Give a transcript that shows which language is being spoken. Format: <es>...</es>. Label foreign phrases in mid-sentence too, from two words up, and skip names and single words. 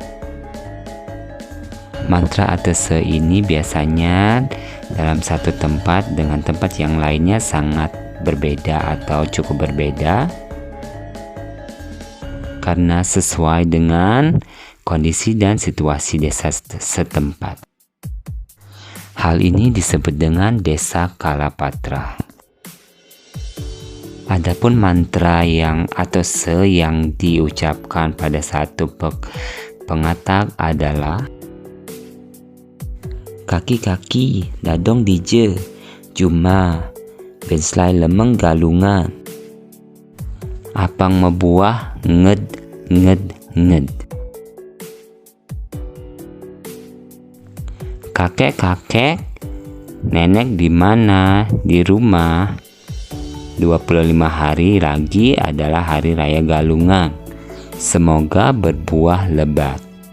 <id>Mantra Atese ini biasanya dalam satu tempat dengan tempat yang lainnya sangat berbeda atau cukup berbeda karena sesuai dengan kondisi dan situasi desa setempat. Hal ini disebut dengan Desa Kalapatra. Adapun mantra yang atau yang diucapkan pada saat Tumpek Pengatap adalah</id> <ban>kaki-kaki dadong dije Juma benslai lemeng galungan apang mebuah nged nged nged.</ban> <id>Kakek-kakek, nenek di mana? Di rumah. 25 hari lagi adalah hari raya Galungan. Semoga berbuah lebat.</id>